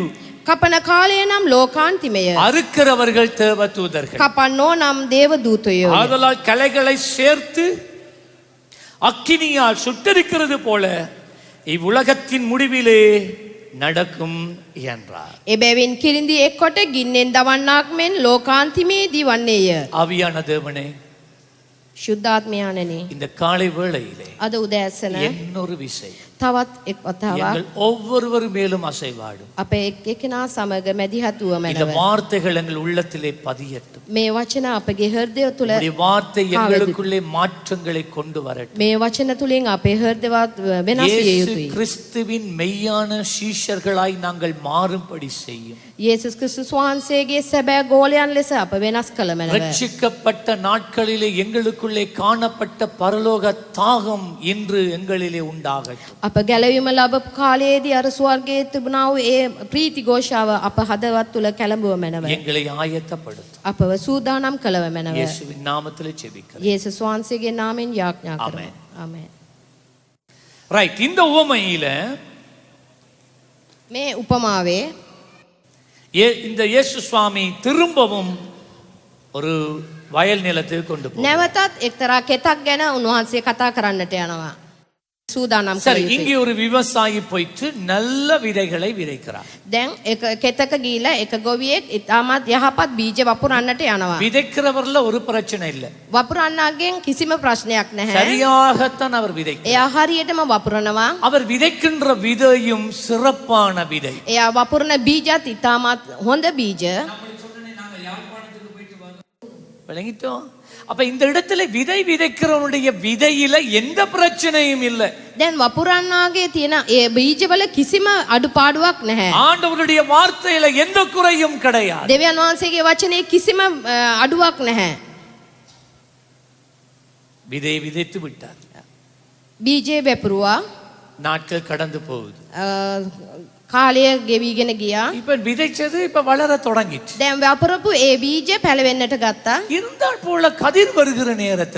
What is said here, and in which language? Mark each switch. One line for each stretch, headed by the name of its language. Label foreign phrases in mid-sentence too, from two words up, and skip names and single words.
Sinhala: කපන කාලය නම් ලෝකාන්තිමය.
Tamil: அறுக்கிறவர்கள் தேவதூதர்கள்.
Sinhala: කපන්නෝ නම් දේවදූතයෝ.
Tamil: ஆதலால் கலைகளை சேர்த்து அக்கினியால் சுட்டரிக்கிறது போல இவ்வுலகத்தின் முடிவிலே நடக்கும் என்றார்.
Sinhala: එබැවින් කිරිඳි එක්කොට ගින්නෙන් දවන්නක් මෙන් ලෝකාන්තිමේදී වන්නේය.
Tamil: ஆவியான தேவனே,
Sinhala: ශුද්ධාත්මයාණනි,
Tamil: இந்த காலை வேளையிலே
Sinhala: අද උදෑසන
Tamil: இன்னொரு விசை
Sinhala: තවත් එක් වතාවක්
Tamil: எங்கள் ஒவ்வொருவர் மேலும் அசைவாடும்.
Sinhala: අපේ එක්කෙනා සමග මැදිහතුව
Tamil: இந்த
Sinhala: මැනව.
Tamil: வார்த்தைகள் எங்கள் உள்ளத்திலே பதியட்டும்.
Sinhala: මේ වචන අපගේ හෘදය තුළ
Tamil: இந்த வார்த்தை எங்களுக்குள்ளே மாற்றங்களை கொண்டு வரட்டும்.
Sinhala: මේ වචන තුලින් අපේ හෘදවත් වෙනස් විය
Tamil: இயேசு
Sinhala: යුතුයි.
Tamil: கிறிஸ்துவின் மெய்யான சீஷர்களாய் நாங்கள் மாறும்படி செய்யும்.
Sinhala: යේසුස් ක්‍රිස්තුස් වහන්සේගේ සැබෑ ගෝලයන් ලෙස අප වෙනස් කළ මැනව.
Tamil: ரட்சிக்கப்பட்ட நாட்களிலே எங்களுக்குள்ளே காணப்பட்ட பரலோக தாகம் இன்று எங்களிலே உண்டாகட்டும்.
Sinhala: අප ගැලවීම ලබපු කාලයේදී අර ස්වර්ගයේ තිබුණා වූ ඒ ප්‍රීති ഘോഷාව අප හදවත් තුල කැළඹුව මැනව.
Tamil: எங்களை ஆயத்தப்படுத்தும்.
Sinhala: අපව සූදානම් කළව මැනව.
Tamil: இயேசுவின் நாமத்திலே ஜெபிக்கிறேன்.
Sinhala: යේසුස් වහන්සේගේ නාමයෙන් යාඥා කරමු. Amen. ආමෙන්.
Tamil: ரைட். இந்த உவமையில
Sinhala: මේ උපමාවේ
Tamil: இந்த இயேசு சுவாமி திரும்பவும் ஒரு வயல் நிலத்துக்கு கொண்டு போகிறார்.
Sinhala: නැවතත් එක්තරා කෙතක් ගැන උන්වහන්සේ කතා කරන්නට යනවා. සූදානම්
Tamil: சரி,
Sinhala: කළ
Tamil: இங்கே
Sinhala: යුතුයි.
Tamil: ஒரு விவசாயி போயிட்டு நல்ல விதைகளை விதைக்கிறார்.
Sinhala: දැන් එක කෙතක ගිහිලා එක ගොවියෙක් ඉතාමත් යහපත් බීජ වපුරන්නට යනවා.
Tamil: விதைக்கிறவர்ல ஒரு பிரச்சனை இல்ல,
Sinhala: වපුරන්නාගෙන් කිසිම ප්‍රශ්නයක් නැහැ.
Tamil: சரியாகத்தான் அவர் விதைக்கிறார்.
Sinhala: එයා හරියටම වපුරනවා.
Tamil: அவர் விதைக்கின்ற விதையும் சிறப்பான விதை.
Sinhala: එයා වපුරන බීජත් ඉතාමත් හොඳ බීජ.
Tamil: விளங்கிட்டோம்? அப்ப இந்த இடத்துல விதை விதைக்கிறவனுடைய விதையில எந்த பிரச்சனையும் இல்ல.
Sinhala: දැන් වපුරන්නාගේ තියෙන ඒ බීජවල කිසිම අඩුපාඩුවක් නැහැ.
Tamil: ஆண்டவருடைய வார்த்தையில எந்த குறையும் கிடையாது.
Sinhala: දෙවියන් වහන්සේගේ වචනේ කිසිම අඩුවක් නැහැ.
Tamil: விதையை விதைத்து விட்டார்.
Sinhala: බීජේ වැපරුවා.
Tamil: நாட்கள் கடந்து போகுது.
Sinhala: කාලය ගෙවිගෙන ගියා.
Tamil: இப்ப விதைச்சது இப்ப வளர தொடங்கிச்சு.
Sinhala: දැන් වපුරපු ඒ බීජ පැලවෙන්නට ගත්තා.
Tamil: இருந்தால் போல கதிர் வருகிற நேரத்துல